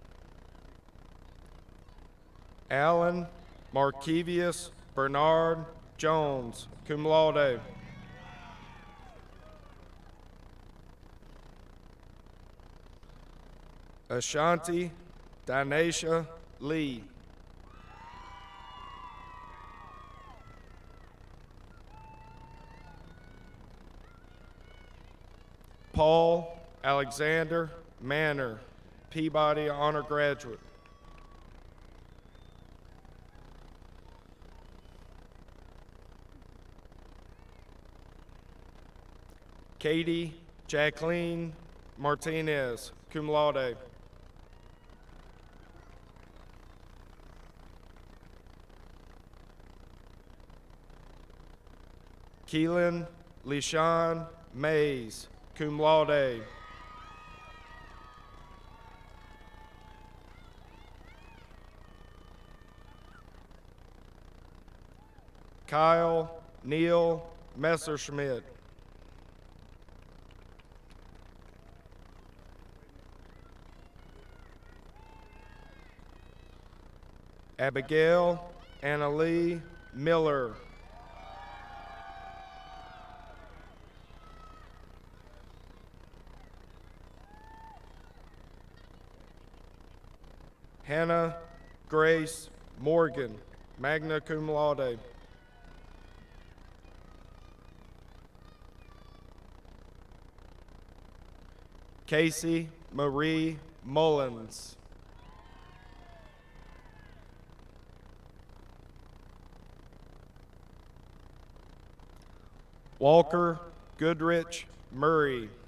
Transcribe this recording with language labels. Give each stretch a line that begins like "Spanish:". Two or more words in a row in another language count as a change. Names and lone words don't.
English: Alan Markevius Bernard Jones,
Latin: cum laude.
English: Ashanti Dinasha Lee. Paul Alexander Manor, Peabody Honor Graduate. Katie Jacqueline Martinez,
Latin: cum laude.
English: Keelan Lishan Mays,
Latin: cum laude.
English: Kyle Neil Messerschmidt. Abigail Annalee Miller. Hannah Grace Morgan,
Latin: magna cum laude.
English: Casey Marie Mullins. Walker Goodrich Murray.